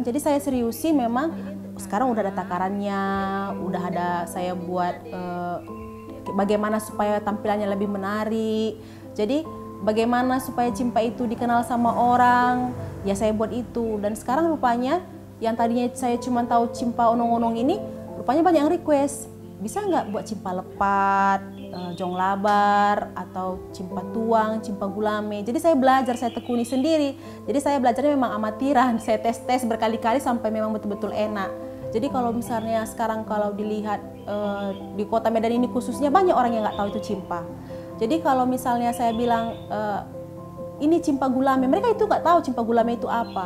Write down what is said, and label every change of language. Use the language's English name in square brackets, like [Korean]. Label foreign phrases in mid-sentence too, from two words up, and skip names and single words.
[Indonesian] Jadi saya seriusi memang sekarang udah ada takarannya, udah ada saya buat bagaimana supaya tampilannya lebih menarik. Jadi bagaimana supaya cimpa itu dikenal sama orang, ya saya buat itu. Dan sekarang rupanya yang tadinya saya cuma tahu cimpa onong-onong ini, rupanya banyak yang request. Bisa nggak buat cimpa lepat, jong labar, atau cimpa tuang, cimpa gulame. Jadi saya belajar, saya tekuni sendiri. Jadi saya belajarnya memang amatiran, saya tes-tes berkali-kali sampai memang betul-betul enak. Jadi kalau misalnya sekarang kalau dilihat di kota Medan ini khususnya banyak orang yang nggak tahu itu cimpa. Jadi kalau misalnya saya bilang ini cimpa gulame, mereka itu nggak tahu cimpa gulame itu apa.